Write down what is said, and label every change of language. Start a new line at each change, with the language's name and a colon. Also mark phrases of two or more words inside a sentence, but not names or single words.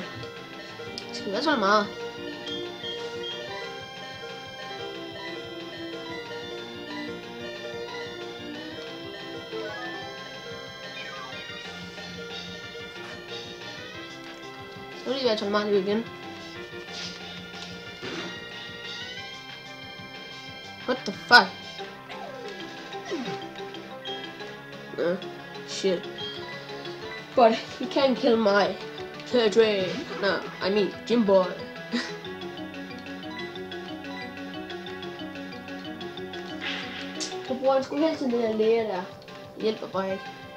Danish: Det skal være så meget. Nu er det i hvert fald meget liv igen.
English: What the fuck? Shit. But he can't kill my Turtle. No, I mean Jimboy.
Danish: Så bruger han sgu hele tiden den der læge der. Det hjælper bare ikke.